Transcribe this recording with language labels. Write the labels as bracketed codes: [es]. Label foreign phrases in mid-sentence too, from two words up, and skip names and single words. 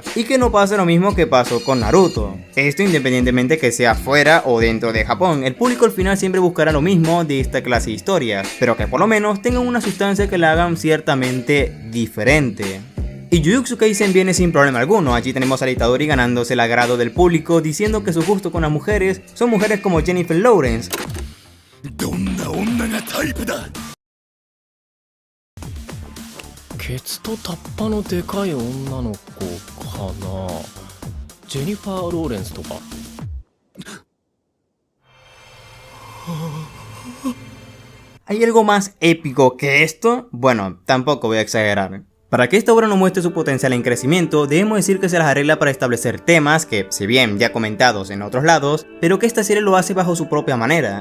[es] Y que no pase lo mismo que pasó con Naruto. Esto independientemente que sea fuera o dentro de Japón, el público al final siempre buscará lo mismo de esta clase de historias, pero que por lo menos tengan una sustancia que la hagan ciertamente diferente. Y Jujutsu Kaisen viene sin problema alguno. Allí tenemos al Itadori ganándose el agrado del público, diciendo que su gusto con las mujeres son mujeres como Jennifer Lawrence. [ja] ケツとタッパのでかい女の子かな。ジェニファー・ローレンスとか。 [es] ¿Hay algo más épico que esto? Bueno, tampoco voy a exagerar. Para que esta obra nos muestre su potencial en crecimiento, debemos decir que se las arregla para establecer temas que, si bien ya comentados en otros lados, pero que esta serie lo hace bajo su propia manera.